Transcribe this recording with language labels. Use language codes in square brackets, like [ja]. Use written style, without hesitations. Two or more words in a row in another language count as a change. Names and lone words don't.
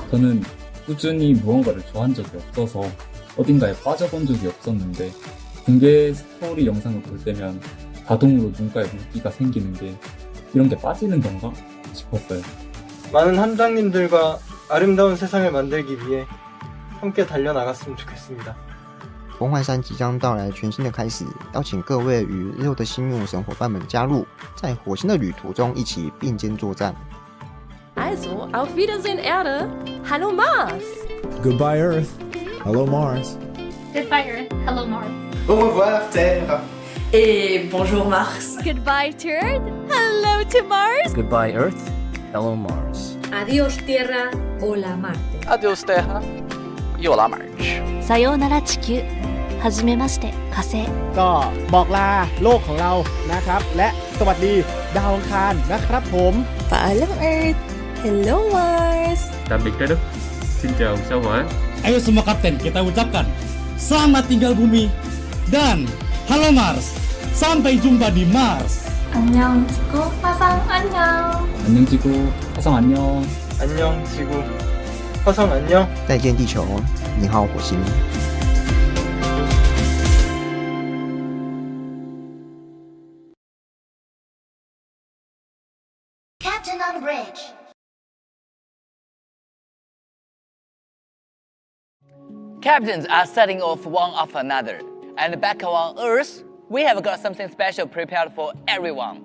[ko] 저는 꾸준히 무언가를 좋아한 적이 없어서 어딘가에 빠져본 적이 없었는데 공개 스토리 영상을 볼 때면 자동으로 눈가에 물기가 생기는 게 이런 게 빠지는 건가 싶었어요. 많은 함장님들과 아름다운 세상을 만들기 위해 함께 달려나갔으면 좋겠습니다. [zh] 崩坏3即将到来全新的开始，邀请各位与日后的新牧神伙伴们加入，在火星的旅途中一起并肩作战。 [de] Also, auf Wiedersehen Erde. Hallo Mars. [en] Goodbye Earth. Hello Mars. Goodbye Earth, hello Mars. [fr] Au revoir Terre. Et bonjour Mars. [en] Goodbye to Earth. Hello to Mars. Goodbye, Earth. Hello, Mars. [es] Adiós Tierra, hola Marte. [pt] Adeus Terra e olá Marte. [ja] さようなら地球。はじめまして火星。 [th] ก็บอกลาโลกของเรานะครับและสวัสดีดาวอังคารนะครับผม [tl] Paalam Earth. [en] Hello Mars. [vi] Tạm biệt trái đất. Xin chào sao hỏa. [id] Ayo semua kapten kita ucapkan selamat tinggal bumi dan halo Mars. Sampai jumpa di Mars. [ko] 안녕 지구 화상 안녕. 안녕 지구, 화성 안녕. 안녕 지구. 화성 안녕. [zh] 再见地球，你好火星。 [en] Captain on bridge. Captains are setting off one after another, and back on Earth, we have got something special prepared for everyone.